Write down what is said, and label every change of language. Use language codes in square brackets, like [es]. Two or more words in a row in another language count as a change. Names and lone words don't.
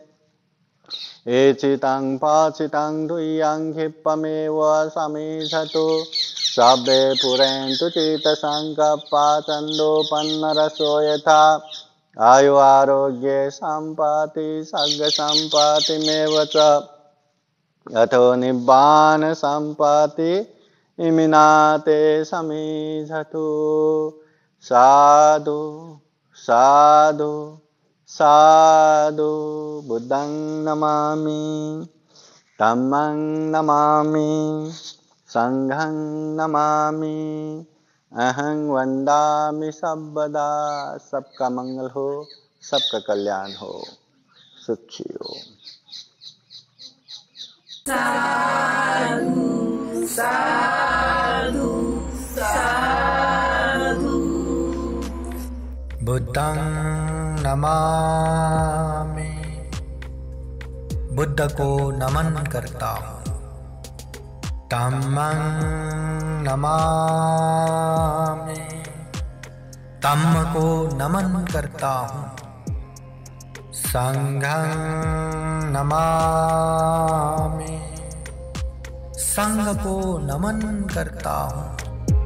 [pi] एचितं पाचितं दुह्यं क्षिप्रमेव समीधतु सर्वे पुरन्तु चित्तसङ्कल्पा छन्दोपन्नरसो यथा। आयु आरोग्ये सम्पत्ति सर्गसम्पत्तिमेव च अथो निब्बान सम्पत्ति इमिनाते समीधतु। साधु साधु साधु। बुद्धं नमामि धम्मं नमामि संघं नमामि। अहं वन्दामि सर्वदा। [hi] सबका मंगल हो, सबका कल्याण हो, सुखी हो। [pi] साधु साधु साधु। बुद्धं नमामि, [hi] बुद्ध को नमन करता हूँ। [pi] धम्मं नमामि, [hi] धम्म को नमन करता हूँ। [pi] संघं नमामि, [hi] संघ को नमन करता हूँ।